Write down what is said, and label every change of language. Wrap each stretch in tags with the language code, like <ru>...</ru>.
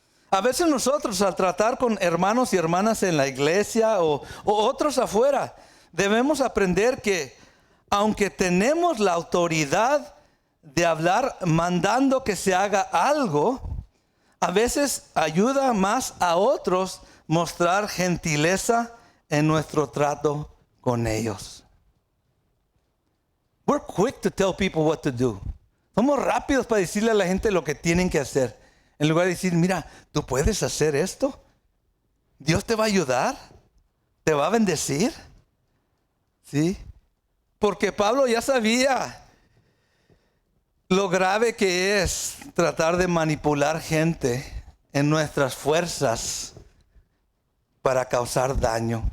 <es>A veces nosotros, al tratar con hermanos y hermanas en la iglesia o otros afuera, debemos aprender que aunque tenemos la autoridad de hablar mandando que se haga algo, a veces ayuda más a otros mostrar gentileza en nuestro trato con ellos.</es> <en>We're quick to tell people what to do.</en> <es>Somos rápidos para decirle a la gente lo que tienen que hacer. En lugar de decir, mira, tú puedes hacer esto. Dios te va a ayudar. Te va a bendecir. ¿Sí? Porque Pablo ya sabía lo grave que es tratar de manipular gente en nuestras fuerzas para causar daño.</es>